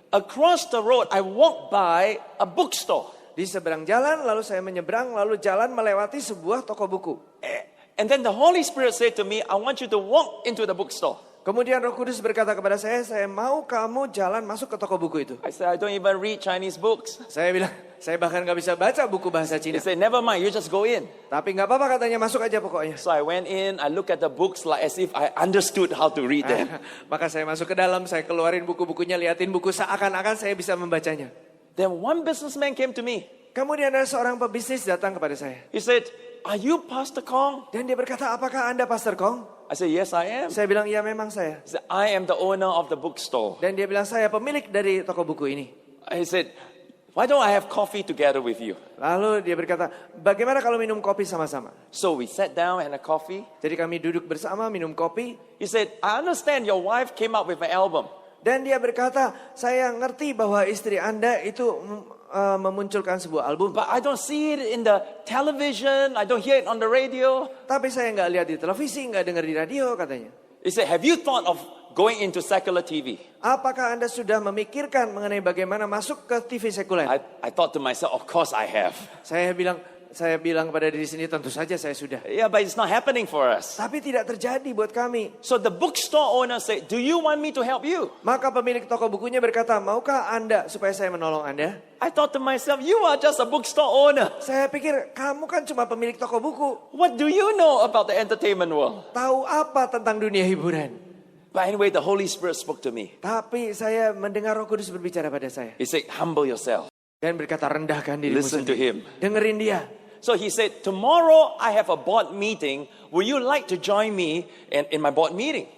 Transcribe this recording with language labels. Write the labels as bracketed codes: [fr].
[en] Across the road, I walked by a bookstore. [id] Di seberang jalan, lalu saya menyeberang, lalu jalan melewati sebuah toko buku. [en] And then the Holy Spirit said to me, I want you to walk into the bookstore. [id] Kemudian Roh Kudus berkata kepada saya mau kamu jalan masuk ke toko buku itu. [en] I said, I don't even read Chinese books. [id] Saya bilang, saya bahkan gak bisa baca buku bahasa [en] He [id] Cina. [en] said, never mind, you just go in. [id] Tapi gak apa-apa katanya, masuk aja pokoknya. [en] So I went in, I looked at the books like as if I understood how to read them. [id] Maka saya masuk ke dalam, saya keluarin buku-bukunya, liatin buku seakan-akan saya bisa membacanya. [en] Then one businessman came to me. [id] Kemudian ada seorang pebisnis datang kepada saya. [en] He said, are you Pastor Kong? [id] Dan dia berkata, apakah Anda Pastor Kong? [en] I said, yes, I am. [id] Saya bilang, ya memang saya. [en] He said, I am the owner of the bookstore. [id] Dan dia bilang, saya pemilik dari toko buku ini. [en] He said, why don't I have coffee together with you? [id] Lalu dia berkata, bagaimana kalau minum kopi sama-sama? [en] So we sat down and a coffee. [id] Jadi kami duduk bersama minum kopi. [en] He said, I understand your wife came up with an album. [id] Dan dia berkata, saya ngerti bahwa istri Anda itu memunculkan sebuah album. [en] But I don't see it in the television. I don't hear it on the radio. [id] Tapi saya nggak lihat di televisi, nggak dengar di radio katanya. [en] He said, have you thought of going into secular TV? [id] Apakah Anda sudah memikirkan mengenai bagaimana masuk ke TV sekuler? [en] I thought to myself, of course I have. [id] Saya bilang, saya bilang pada diri sendiri, tentu saja saya sudah. [en] Yeah, but it's not happening for us. [id] Tapi tidak terjadi buat kami. [en] So the bookstore owner said, do you want me to help you? [id] Maka pemilik toko bukunya berkata, maukah Anda supaya saya menolong Anda? [en] I thought to myself, you are just a bookstore owner. [id] Saya pikir, kamu kan cuma pemilik toko buku. [en] What do you know about the entertainment world? [id] Tahu apa tentang dunia hiburan? [en] But anyway, the Holy Spirit spoke to me. [id] Tapi saya mendengar Roh Kudus berbicara pada saya. [en] He said, humble yourself. [id] Dan berkata, rendahkan dirimu [en] Listen to [id] sendiri. [en] him. [id] Dengerin dia. [en] So he said, tomorrow I have a board meeting. Will you like to join me in my board meeting?